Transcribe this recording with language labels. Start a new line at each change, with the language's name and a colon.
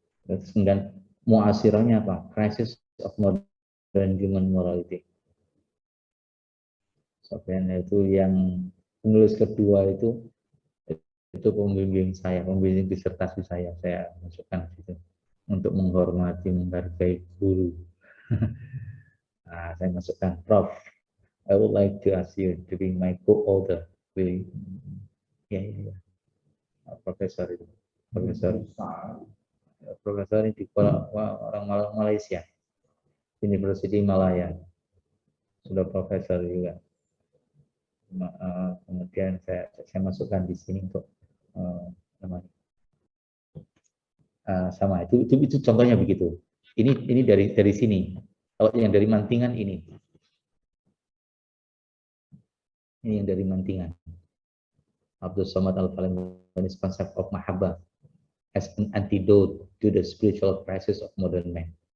Indonesian: Terus kemudian muasirahnya apa?
English: Crisis of modern human morality.
Indonesian: Sofyan itu yang penulis kedua itu pembimbing saya, pembimbing disertasi saya masukkan situ untuk menghormati, menghargai guru. Nah, saya masukkan Prof.
English: I would like to ask you to be my co-author. Will you?
Indonesian: Ya. Profesor itu. Profesor ini di orang Malaysia. University Malaya. Sudah profesor juga. Kemudian saya masukkan di sini untuk namanya. Sama itu contohnya begitu. Ini dari sini. Kalau yang dari Mantingan ini yang dari Mantingan.
English: Abdul Somad Al-Falani's concept of mahabbah as an antidote to the spiritual crisis of modern man.